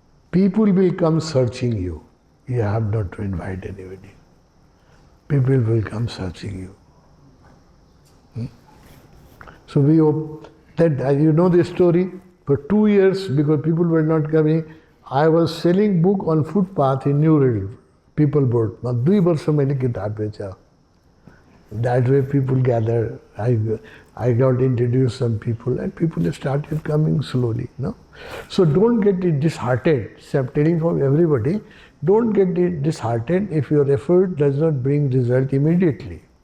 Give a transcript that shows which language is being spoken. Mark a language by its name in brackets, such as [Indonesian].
[English] People will come searching you. You have not to invite anybody. People will come searching you. So we hope that, you know the story, for 2 years, because people were not coming, I was selling book on footpath in New Riddle, people board. [Hindi] 2 years मैंने किताब बेचा. [English] That way people gather. I got introduced some people and people started coming slowly. So don't get disheartened. So I'm telling for everybody, don't get disheartened if your effort does not bring result immediately.